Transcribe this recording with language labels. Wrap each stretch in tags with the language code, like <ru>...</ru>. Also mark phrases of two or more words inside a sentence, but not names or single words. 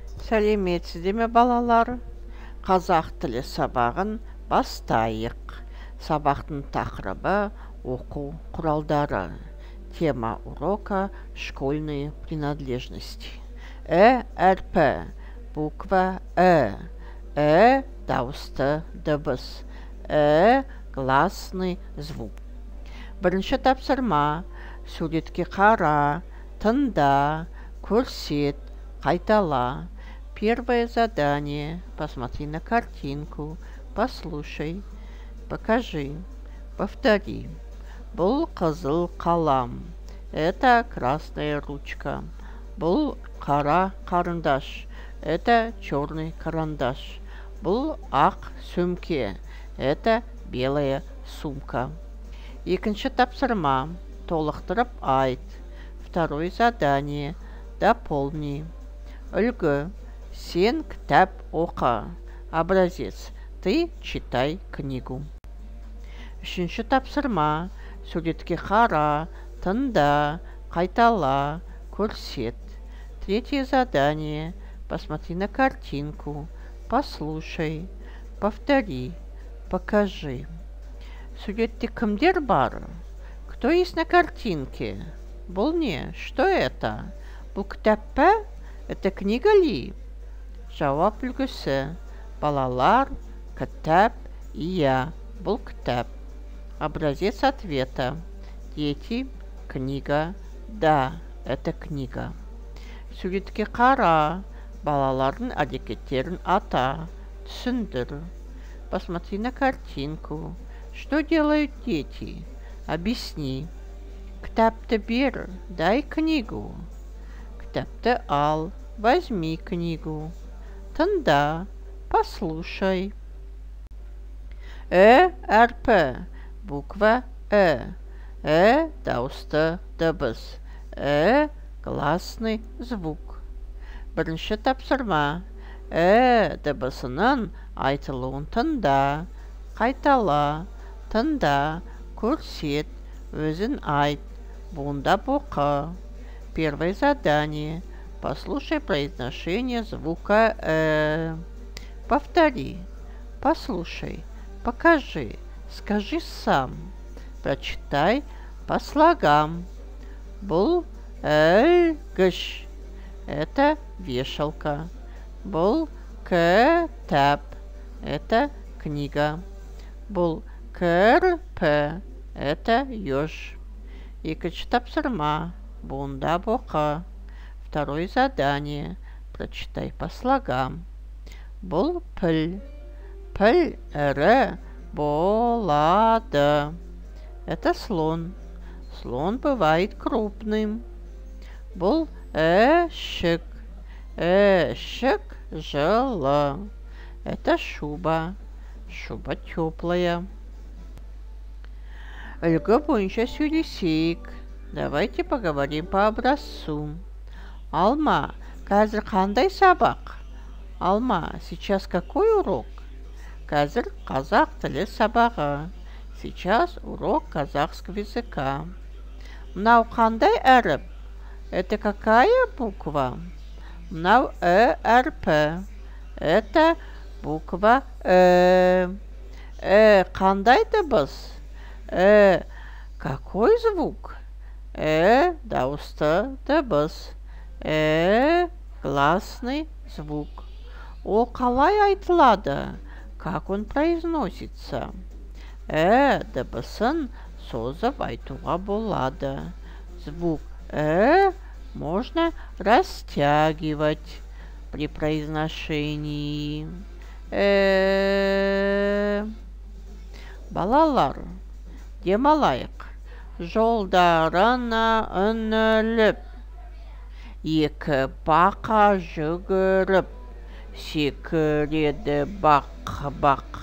<kk>Сәлеметсіздер ме балалар? Қазақ тілі сабағын бастайық. Сабақтың тақырыбы оқу құралдары.</kk> <ru>Тема урока школьные принадлежности.</ru> <kk>Әрпі, буква дауысты дыбыс.</kk> <ru>Гласный звук.</ru> <kk>Бірінші тапсырма: суретке қара, тыңда, көрсет, қайтала.</kk> <ru>Первое задание: посмотри на картинку, послушай, покажи, повтори.</ru> <kk>Бұл қызыл қалам.</kk> <ru>Это красная ручка.</ru> <kk>Бұл қара қарындаш.</kk> <ru>Это черный карандаш.</ru> <kk>Бұл ақ сөмке.</kk> <ru>Это белая сумка.</ru> <kk>Екінші тапсырма: толықтырып айт.</kk> <ru>Второе задание: дополни.</ru> <kk>Үлгі: сен кітап оқы.</kk> <ru>Образец: ты читай книгу.</ru> <kk>Үшінші тапсырма: суретке қара, тыңда, қайтала, көрсет.</kk> <ru>Третье задание: посмотри на картинку, послушай, повтори, покажи.</ru> <kk>Суретте кімдер бар?</kk> <ru>Кто есть на картинке?</ru> <kk>Бұл не?</kk> <ru>Что это?</ru> <kk>Бұл кітап па?</kk> <ru>Это книга ли?</ru> <kk>Жауап үлгісі: балалар, кітап, иә, бұл кітап.</kk> <ru>Образец ответа: дети, книга, да, это книга.</ru> <kk>Суретке қара, балалардың әрекеттерін ата, түсіндір.</kk> <ru>Посмотри на картинку. Что делают дети? Объясни.</ru> <kk>Кітапты бер,</kk> <ru>дай книгу.</ru> <kk>Кітапты ал,</kk> <ru>возьми книгу.</ru> <kk>Тыңда, послушай. Әрпі, буква дауысты дыбыс.</kk> <ru>Гласный звук.</ru> <kk>Бірінші тапсырма: дыбысының айтылуын тыңда, қайтала, тыңда, көрсет, өзін айт, буындап оқы.</kk> <ru>Первое задание: послушай произношение звука Повтори, послушай, покажи, скажи сам. Прочитай по слогам.</ru> <kk>Бұл гыш.</kk> <ru>Это вешалка.</ru> <kk>Бұл кітап.</kk> <ru>Это книга.</ru> <kk>Бұл кірпі.</kk> <ru>Это еж.</ru> <kk>Екінші тапсырма: буындап оқы.</kk> <ru>Второе задание: прочитай по слогам.</ru> <kk>Бұл піл. Піл ірі болады.</kk> <ru>Это слон. Слон бывает крупным.</ru> <kk>Бұл эшік. Эшік жылы.</kk> <ru>Это шуба. Шуба теплая.</ru> <kk>Үлгі бойынша сөйлесейік.</kk> <ru>Давайте поговорим по образцу.</ru> <kk>Алма, қазір қандай сабақ?</kk> <ru>Алма, сейчас какой урок?</ru> <kk>Қазір қазақ тілі сабағы.</kk> <ru>Сейчас урок казахского языка.</ru> <kk>Мынау қандай әріп?</kk> <ru>Это какая буква?</ru> <kk>Мынау әрпі.</kk> <ru>Это буква</ru> <kk>қандай дыбыс?</kk> <ru>Какой звук?</ru> <kk>Дауысты дыбыс.</kk> <ru>Гласный звук.</ru> <kk>Ол қалай айтылады?</kk> <ru>Как он произносится?</ru> <kk>Дыбысын созып айтуға болады.</kk> <ru>Звук можно растягивать при произношении.</ru> <kk>Балалар, демалайық. Жолдарына үңіліп, екі бақа жүгіріп, секіреді бақ-бақ.</kk>